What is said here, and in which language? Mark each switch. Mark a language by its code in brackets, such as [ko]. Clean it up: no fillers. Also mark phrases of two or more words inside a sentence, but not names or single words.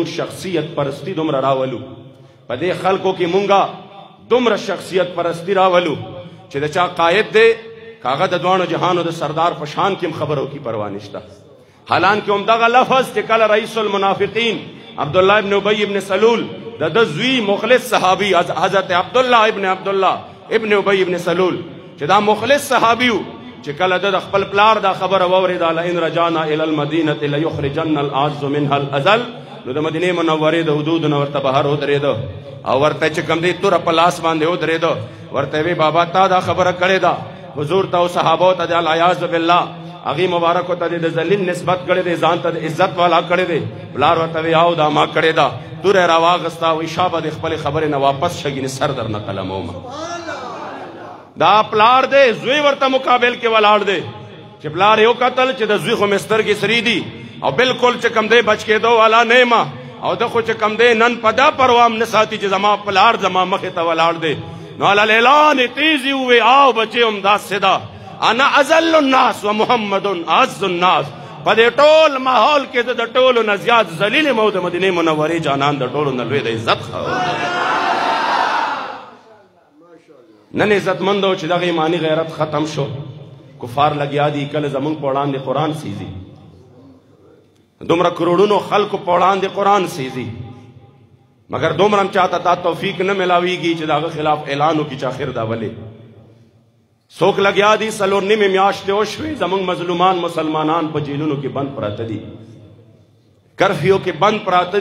[ps] مونږ شخصیت پرستی دومره راولو په دې خلکو کې مونږه دومره شخصیت پرستی راولو چې د چا قائد دی کاغه د دوانو جهانو د سردار په شان کې هم خبرو کی پروا نشته حالانکه هم دغه لفظ چې کله رئیس المنافقین عبدالله ابن ابی ابن سلول د ده زوی مخلص صحابي حضرت عبدالله ابن ابی ابن سلول چې دا مخلص صحابي و چې کله د خپل پلار دا خبره واورېده [ar] لئن رجعنا الى المدینة لیخرجن الاعز منها الاذل [ps] نو د مدینې منورې د حدودو نه ورته بهر ودرېده او ورته چې کوم دی توره په لاس باندې ودرېده ورته وی بابا تا دا خبره کړې ده حضور ته او صحابو ته د [ar] العیاذ بالله [ps] هغې مبارکو ته د ذلیل نسبت کړی دی ځان ته د عزت والا کړی دی پلار ورته وی او دا ما کړې ده توره یې راواغسته وایي شابه د خپلې خبرې نه واپس شه ګینې سر در نه قلمومه دا پلار دی زوی ورته مقابل کې ولاړ دی چې پلار یې وکتل چې د زوی خو مې سترګې سرې دي او بالکل چې کم دی بچ کېدو والا نه یم او ده خو چې کم دی نن په دا پروام نه ساتي چې زما پلار زما مخې ته ولاړ دی نو علی الاعلان تیزی ووی آو بچې هم داسې ده [ar] انا اذل الناس و محمد اعز الناس [ps] په دې ټول ماحول کې زه د ټولو نه زیات ذلیل یم او د مدینې منورې جانان د ټولو نه لوی د عزت نن عزتمندو چې دغه ایمانی غیرت ختم شو کفار لګیا دي کله زمونږ په وړاندې قرآن سیزي دومره کروڑونو خلکو په وړاندې قرآن سیزي مگر دومره هم چاته دا توفیق نه ملاویږي چې د هغه خلاف اعلان وکړي چې آخر دا ولې څوک لګیا دي څلور نیمې میاشتې وشوې زمونږ مظلومان مسلمانان په جیلونو کې بند پراته دي کرفیو کې بند پراته